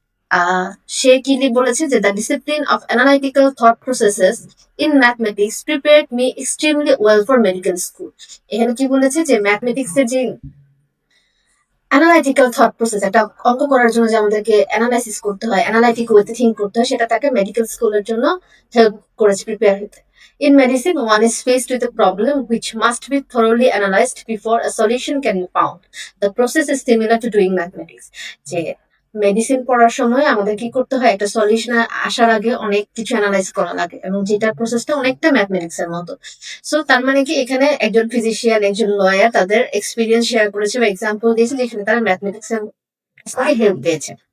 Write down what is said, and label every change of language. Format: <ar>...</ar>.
<en>আহ</en> <bn>সে কি বলেছে যে</bn> <en>The discipline of analytical thought processes in mathematics prepared me extremely well for medical school.</en> <bn>এখানে কি বলেছে যে ম্যাথমেটিক্স এর যে অ্যানালাইটিক্যাল থট প্রসেস, একটা অঙ্ক করার জন্য যে আমাদেরকে অ্যানালাইসিস করতে হয়, অ্যানালাইটিক ওয়েতে থিঙ্ক করতে হয়, সেটা তাকে মেডিকেল স্কুলের জন্য হেল্প করেছে প্রিপেয়ার হতে।</bn> <en>In medicine, one is faced with a problem which must be thoroughly analyzed before a solution can be found. The process is similar to doing mathematics.</en> <bn>যে মেডিসিন পড়ার সময় আমাদের কি করতে হয়, একটা সলিউশন আসার আগে অনেক কিছু অ্যানালাইজ করা লাগে, এবং যেটার প্রসেসটা অনেকটা ম্যাথমেটিক্স এর মতো। সো তার মানে কি এখানে একজন ফিজিশিয়ান একজন লয়ার তাদের এক্সপিরিয়েন্স শেয়ার করেছে বা এক্সাম্পল দিয়েছে যেখানে তারা ম্যাথমেটিক্স এর হেল্প পেয়েছে।</bn>